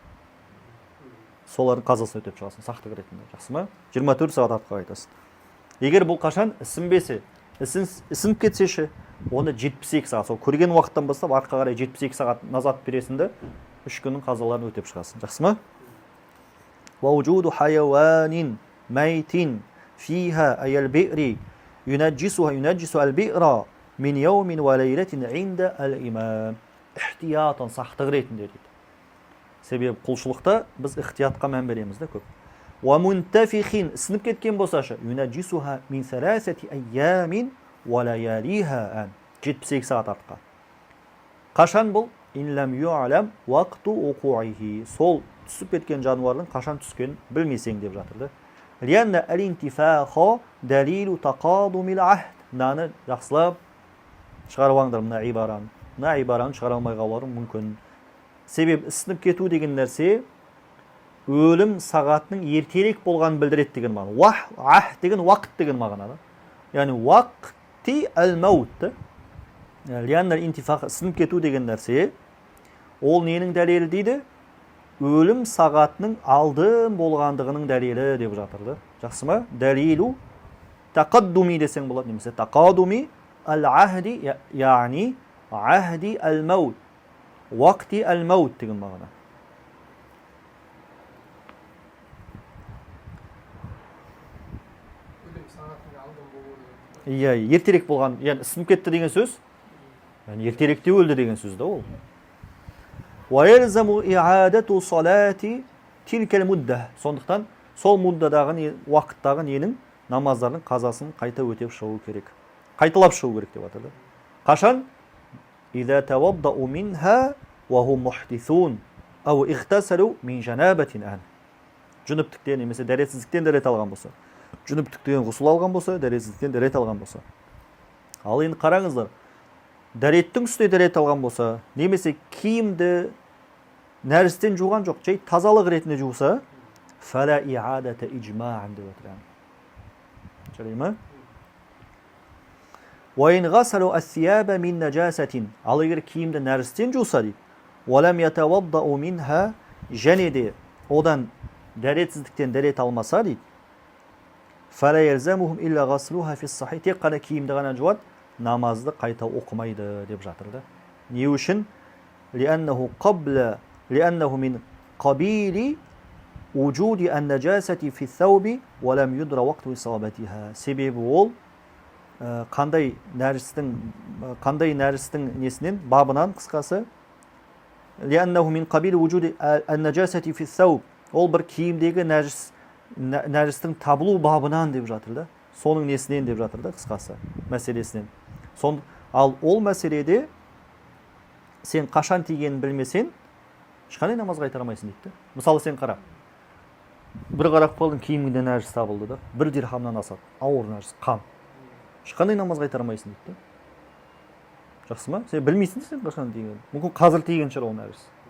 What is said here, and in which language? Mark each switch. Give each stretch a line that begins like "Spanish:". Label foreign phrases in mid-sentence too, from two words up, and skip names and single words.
Kazakh: Солардың қазасын өтеп шығасың сақтық ретінде. Жақсы ма? 24 сағат артқа қайтасың. Егер бұл қашан ісінбесе, ісініп кетсеші, оны 72 сағат, сол көрген уақыттан бастап артқа қарай 72 сағат назад бересіңді, 3 күннің қазаларын өтеп шығасың. Жақсы ма?
Arabic: وَوْجُودُ حَيَوَانٍ مَيْتٍ فِيهَا أَيَ الْبِئْرِ يُنَجِّسُ الْبِئْرَ مِنْ يَوْمٍ وَلَيْلَةٍ عِنْدَ الْإِمَامِ.
Kazakh: Ихтиятын сақтық ретінде дейді. Себебі құлшылықта біз ихтиятқа мән береміз де көп. وَمُنْتَفِخٍ ісініп кеткен болсашы,
Arabic: يُنَجِّسُهَا مِنْ 3 أَيَّامٍ وَلَيَالِيهَا.
Kazakh: 72 сағат артқа. Қашан бұл?
Arabic: إِنْ لَمْ يُعْلَمْ وَقْتُ وُقُوعِهِ.
Kazakh: Сол түсіп кеткен жануардың қашан түскенін білмесең деп жатырды.
Arabic: لِأَنَّ الْإِنْتِفَاخَ دَلِيلُ تَقَادُمِ الْعَهْدِ.
Kazakh: Мынаны жақсылап шығарып алыңдар, мына ибараны шығара алмай қалуың мүмкін. Себебі ісініп кету деген нәрсе өлім сағатының ертерек болғанын білдіреді деген мағына. Ахд деген уақыт деген мағына.
Arabic: Яғни وقت الموت. لِأَنَّ الْإِنْتِفَاخَ
Kazakh: ісініп кету деген нәрсе ол ненің дәлелі дейді? Өлім сағатының алдын болғандығының дәлелі деп жатырды. Жақсы ма?
Arabic: دليل تقادم
Kazakh: десең болады, немесе
Arabic: تقادم العهد,
Kazakh: яғни
Arabic: عهد الموت، وقت الموت
Kazakh: деген мағына. Ертерек болған, яғни ісініп кетті деген сөз, яғни ертеректе өлді деген сөз да ол.
Arabic: وَيَلْزَمُ إِعَادَةُ صَلَاةِ تِلْكَ الْمُدَّةِ.
Kazakh: Сондықтан сол муддадағы уақыттағы ненің намаздардың қазасын қайта өтеп шығу керек. Қайталап шығу керек деп атады. Қашан?
Arabic: إِذَا تَوَضَّأُ مِنْهَا وَهُمْ مُحْدِثُونَ أَوْ اِغْتَسَلُوا مِنْ جَنَابَةٍ أَنْ.
Kazakh: Жүнүптіктен немесе дәретсіздіктен дәрет алған болса. Жүнүптіктен ғұсыл алған болса, дәретсіздіктен дәрет алған болса. Ал енді қараңыздар. Дәреттің үстіне дәрет алған болса, немесе киімді нәрістен жуған жоқ, жай тазалық ретінде жуса,
Arabic: فلا إعادة إجماعا
Kazakh: деп отырған. Жарай ма?
Arabic: وَإِنْ غَسَلُوا الثِّيَابَ مِنْ نَجَاسَةٍ.
Kazakh: Ал егер киімді нәрістен жуса дейді,
Arabic: وَلَمْ يَتَوَضَّأُ مِنْهَا.
Kazakh: және де одан дәретсіздіктен дәрет алмаса дейді,
Arabic: فَلَا يَلْزَمُهُمْ إِلَّا غَسْلُهَا فِي الصَّحِيحِ.
Kazakh: тек қана киімді ғана жуады, намазды қайта оқымайды деп жатырды. Не үшін?
Arabic: لأنه من قبيل وجود النجاسة في الثوب ولم يدر وقت إصابتها.
Kazakh: Себебі ол қандай нәрістің несінен, бабынан қысқасы.
Arabic: لأنه من قبيل وجود النجاسة في الثوب.
Kazakh: Ол бір киімдегі нәрістің табылу бабынан деп жатырды. Соның несінен деп жатырды қысқасы, мәселесінен. Ал ол мәселеде сен қашан тигенін білмесен, ешқандай намаз қайтара алмайсың дейді. Мысалы сен қара. Бір қарап қалдың, киіміңде нәжіс табылды да, 1 дирхамнан асады, ауыр нәжіс, қан. Ешқандай намаз қайтара алмайсың дейді. Жақсы ма? Сен білмейсің сен қашан тигенін. Мүмкін қазір тиген шығар ол нәжіс.